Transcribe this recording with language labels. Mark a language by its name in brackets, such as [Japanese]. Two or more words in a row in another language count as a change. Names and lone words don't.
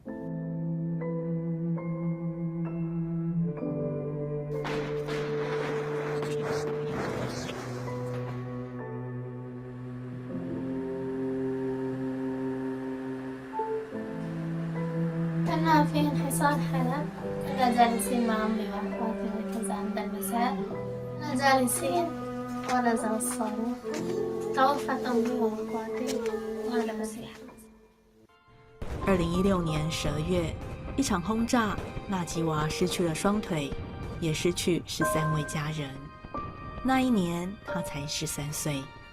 [Arabic] كنا في انحصار حلب. كنا جالسين مع أمي وأخواتي وكذا عند المساء. كنا جالسين ونزل الصاروخ. توفت أمي وأخواتي وأنا مسيحة. [Chinese] 2016 年12月，一场轰炸，纳吉娃失去了双腿，也失去13位家人。那一年，他才13岁。